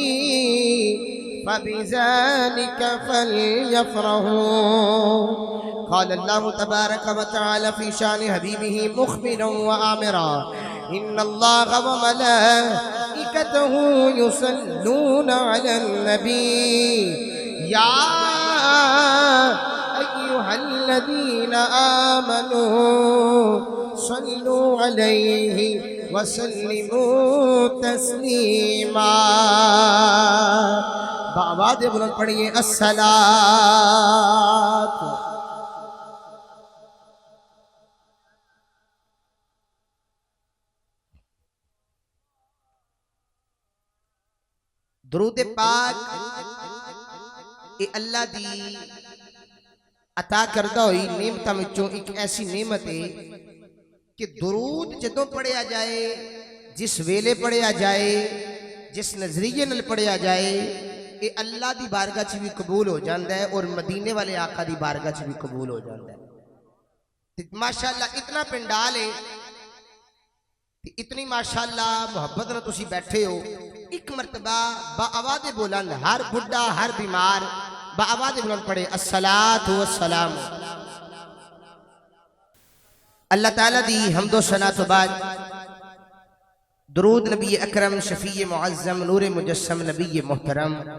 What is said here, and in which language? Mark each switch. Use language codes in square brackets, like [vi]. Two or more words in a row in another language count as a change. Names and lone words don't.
[ar] فبذلك فليفرحوا قال الله تبارك وتعالى في شان حبيبه مخبرا وآمرا إن الله وملائكته يصلون على النبي يا أيها الذين آمنوا صلوا عليه وسلموا تسلیما [pa] بآواز بلند پڑھیے الصلاۃ درود پاک اے اللہ دی عطا کردہ ہوئی نعمتاں وچوں ایک ایسی نعمت ہے کہ درود جدوں پڑھیا جائے جس ویلے پڑھیا جائے جس نظریے نل پڑھیا جائے اے اللہ دی بارگاہ چ بھی قبول ہو جاندہ ہے اور مدینے والے آقا دی بارگاہ چ بھی قبول ہو جاندہ ہے ماشاءاللہ اتنا پنڈال ہے اتنی ماشاءاللہ محبت نہ تسی بیٹھے ہو ایک مرتبہ با آواز بلند ہر بڑھا ہر بیمار با آواز بلند پڑھے [ar] الصلاۃ والسلام [pa] اللہ تعالیٰ دی حمد و ثنا تو بعد درود نبی اکرم شفیع معظم نور مجسم نبی محترم